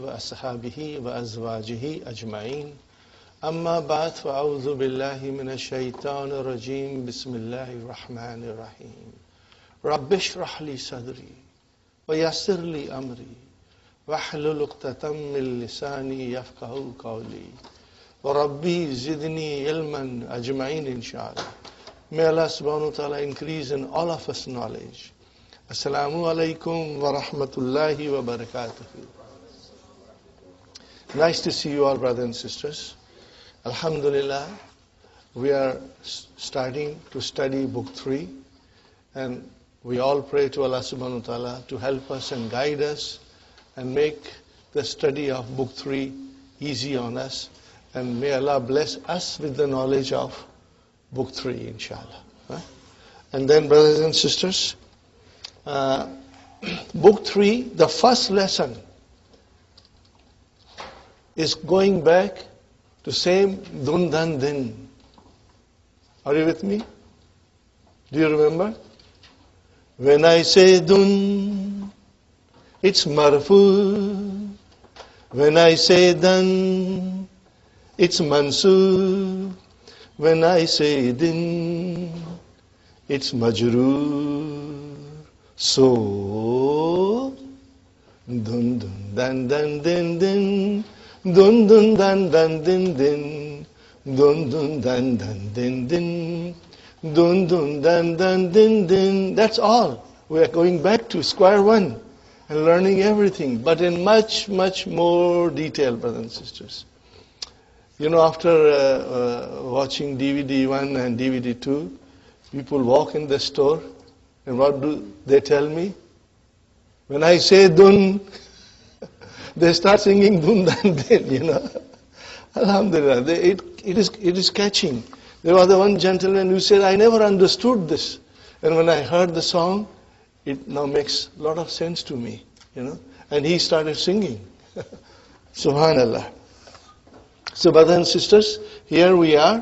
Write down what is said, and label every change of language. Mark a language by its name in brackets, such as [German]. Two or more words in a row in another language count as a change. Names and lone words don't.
[Arabic] وأصحابه وأزواجه أجمعين أما بعد فأعوذ بالله من الشيطان الرجيم بسم الله الرحمن الرحيم رب اشرح لي صدري ويسر لي أمري واحلل عقدة من لساني يفقهوا قولي وربي زدني علما أجمعين إن شاء الله. [English] May Allah [Arabic] سبحانه وتعالى [English] increase in all of us knowledge. [Arabic] السلام عليكم ورحمة الله وبركاته. [English] Nice to see you all, brothers and sisters. Alhamdulillah, we are starting to study book 3, and we all pray to Allah [Arabic] سبحانه وتعالى [English] to help us and guide us and make the study of book 3 easy on us, and may Allah bless us with the knowledge of book 3, inshallah. And then, brothers and sisters, book 3, the first lesson is going back to same dun dan din. Are you with me? Do you remember? When I say dun, it's marfu. When I say dan, it's mansub. When I say din, it's majroor. So, dun dun dan dan din din, dun dun dan dan din din, dun dun dan dan din din, dun dun dan dan din din. That's all. We are going back to square one and learning everything, but in much, much more detail, brothers and sisters. You know, after watching DVD 1 and DVD 2, people walk in the store, and what do they tell me? When I say dun, they start singing dun dan din, you know. Alhamdulillah, it is catching. There was the one gentleman who said, I never understood this. And when I heard the song, it now makes a lot of sense to me, And he started singing. Subhanallah. So brothers and sisters, here we are.